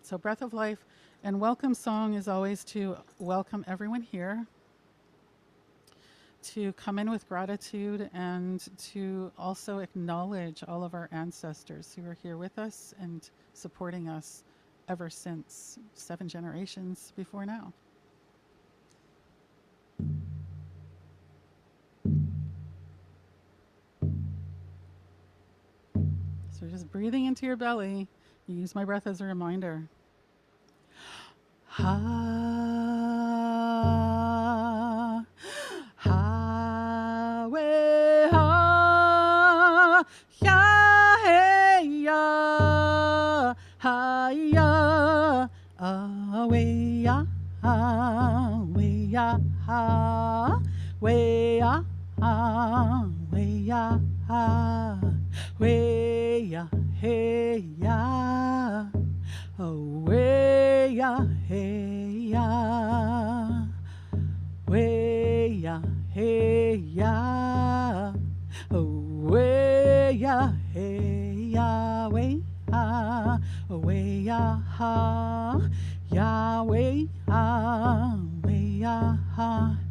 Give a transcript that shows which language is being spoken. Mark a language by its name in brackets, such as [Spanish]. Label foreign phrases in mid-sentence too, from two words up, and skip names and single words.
[English] So breath of life, and welcome song is always to welcome everyone here, to come in with gratitude, and to also acknowledge all of our ancestors who are here with us and supporting us ever since 7 generations before now. So just breathing into your belly. You use my breath as a reminder. Ha, ha, we, ha, ya, hey, ya, ha, ya, we, ya, we, ya, we, ya, we, ya, way ya, hey ya, oh way ya, hey ya, way ya, hey ya, oh way ya, hey ya, way ya, way ya, ya, way ya, ha.